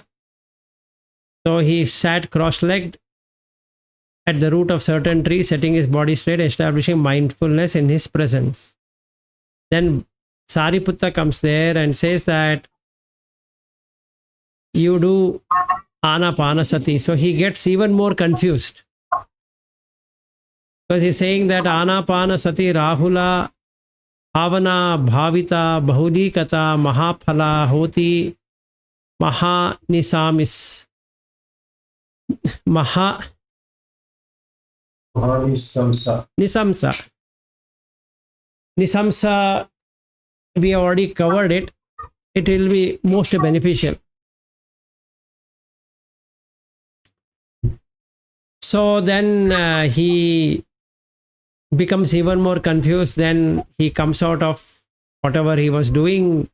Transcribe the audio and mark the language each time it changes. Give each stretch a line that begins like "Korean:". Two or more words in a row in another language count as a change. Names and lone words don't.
English: So he sat cross-legged at the root of certain tree, setting his body straight, establishing mindfulness in his presence. Then Sariputta comes there and says that you do Anapanasati. So he gets even more confused, because he's saying that
Pali: Anapanasati Rahula Bhavana Bhavita Bahulikata Mahaphala Hoti Mahanisamis Nisamsa.
English: Nisamsa, we have already covered it. It will be most beneficial. So then he becomes even more confused. Then he comes out of whatever he was doing.